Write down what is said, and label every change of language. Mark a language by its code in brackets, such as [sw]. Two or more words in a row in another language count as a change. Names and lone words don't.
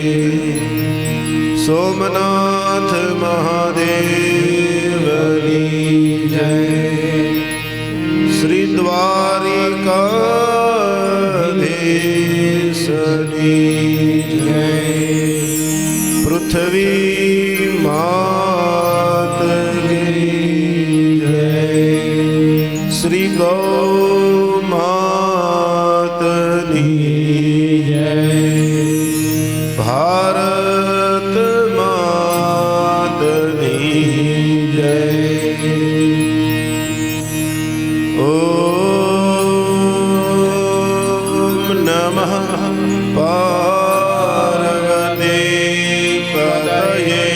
[gu] સોમનાથ મહાદેવની જય। શ્રી દ્વારિકાધીશની જય। [hi] पृथ्वी मात की जय। [gu] શ્રી ગૌ માતની જય। ભારત માતની જય। [sa] ओम नमः पार्वती पतये।